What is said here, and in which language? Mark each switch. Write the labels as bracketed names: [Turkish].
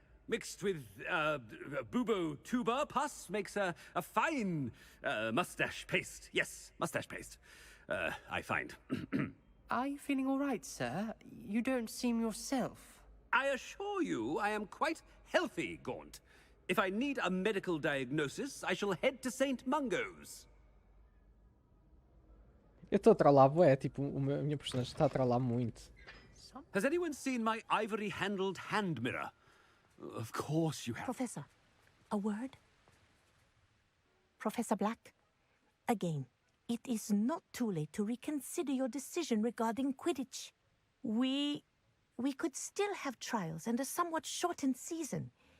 [English] Mixed with bubo tuber pus makes a fine mustache paste. Yes, mustache paste. I find. Are you feeling all right, sir? You don't seem yourself. I assure you I am quite healthy, Gaunt. If I need a medical diagnosis, I shall head to St. Mungo's. [Portuguese] Eu estou a trollar, bué, tipo, a minha personagem está a trollar muito. [English] Has anyone seen my ivory-handled hand mirror? Of course you have. Professor, a word? Professor Black, again, it is not too late to reconsider your decision regarding Quidditch. We could still have trials and a somewhat shortened season.